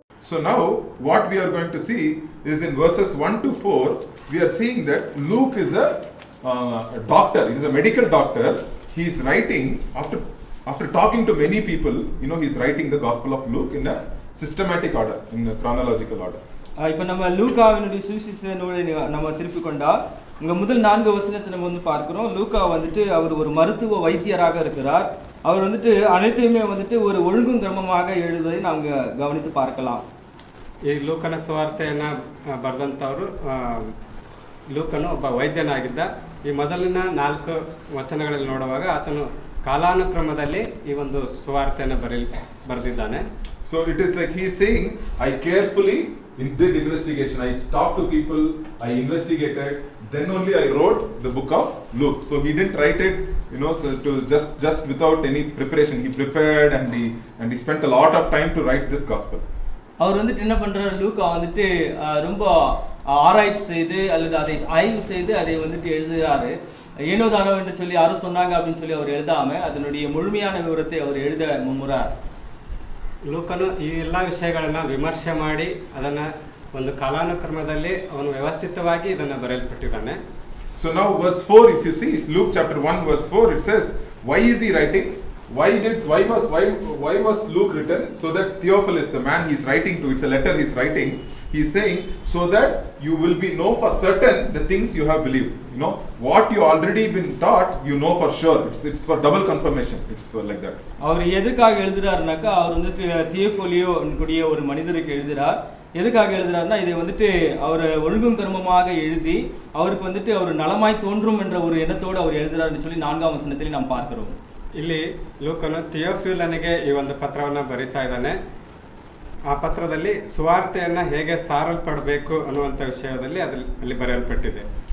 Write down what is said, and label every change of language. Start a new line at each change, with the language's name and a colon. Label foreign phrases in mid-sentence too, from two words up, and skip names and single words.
English: So now what we are going to see is in verses 1 to 4, we are seeing that Luke is a doctor, he is a medical doctor. He is writing after talking to many people, he is writing the Gospel of Luke in a systematic order, in a chronological order.
Tamil: இப்போ நம்ம லூக்காவினுடைய சுவிசேஷ நூலை நம்ம திருப்பி கொண்டா இங்கே முதல் 4 வசனத்தை நம்ம வந்து பார்க்குறோம். லூக்கா வந்துட்டு அவர் ஒரு மருத்துவ வைத்தியராக இருக்கிறார். அவர் வந்துட்டு அனைத்தையுமே வந்துட்டு ஒரு ஒழுங்கும் கிரமமாக எழுதுவதை நாம் கவனித்து பார்க்கலாம்.
Kannada: ಈ ಲೂಕನ ಸುವಾರ್ತೆಯನ್ನು ಬರೆದಂಥವರು ಲೂಕನು ಒಬ್ಬ ವೈದ್ಯನಾಗಿದ್ದ. ಈ ಮೊದಲಿನ 4 ವಚನಗಳಲ್ಲಿ ನೋಡುವಾಗ ಆತನು ಕಾಲಾನುಕ್ರಮದಲ್ಲಿ ಈ ಒಂದು ಸುವಾರ್ತೆಯನ್ನು ಬರೆದಿದ್ದಾನೆ.
English: So it is like he is saying, I carefully did investigation. I talked to people, I investigated, then only I wrote the book of Luke. So he didn't write it, so to just without any preparation. He prepared and he spent a lot of time to write this gospel.
Tamil: அவர் வந்துட்டு என்ன பண்றாரு, லூக்கா வந்துட்டு ரொம்ப ஆராய்ச்சி செய்து அல்லது அதை ஆய்வு செய்து அதை வந்துட்டு எழுதுகிறாரு. ஏனோ தானோ என்று சொல்லி யாரும் சொன்னாங்க அப்படின்னு சொல்லி அவர் எழுதாம அதனுடைய முழுமையான விவரத்தை அவர் எழுத மும்முறார்.
Kannada: ಲೂಕನು ಈ ಎಲ್ಲ ವಿಷಯಗಳನ್ನು ವಿಮರ್ಶೆ ಮಾಡಿ ಅದನ್ನು ಒಂದು ಕಾಲಾನುಕ್ರಮದಲ್ಲಿ ಅವನು ವ್ಯವಸ್ಥಿತವಾಗಿ ಇದನ್ನು ಬರೆಯಲ್ಪಟ್ಟಿದ್ದಾನೆ.
English: So now verse 4, if you see Luke chapter 1 verse 4, it says, why is he writing? Why was Luke written? So that Theophilus, the man he is writing to, it's a letter he is writing. He is saying, so that you will know for certain the things you have believed. What you already been taught, know for sure. It's for double confirmation. It's for like that.
Tamil: அவர் எதுக்காக எழுதுறாருனாக்கா, அவர் வந்துட்டு தியோஃபிலியோ கூடிய ஒரு மனிதருக்கு எழுதுறார். எதுக்காக எழுதுறாருன்னா, இதை வந்துட்டு அவர் ஒழுங்கும் கர்மமாக எழுதி அவருக்கு வந்துட்டு அவர் நலமாய் தோன்றும் என்ற ஒரு எண்ணத்தோடு அவர் எழுதுறாருன்னு சொல்லி 4ஆம் வசனத்தில் நாம் பார்க்கிறோம்.
Kannada: ಇಲ್ಲಿ ಲೂಕನು ಥಿಯೋಫಿಲನಿಗೆ ಈ ಒಂದು ಪತ್ರವನ್ನು ಬರೀತಾ ಇದ್ದಾನೆ. ಆ ಪತ್ರದಲ್ಲಿ ಸುವಾರ್ತೆಯನ್ನು ಹೇಗೆ ಸಾರಲ್ಪಡಬೇಕು ಅನ್ನುವಂಥ ವಿಷಯದಲ್ಲಿ ಅಲ್ಲಿ ಬರೆಯಲ್ಪಟ್ಟಿದೆ.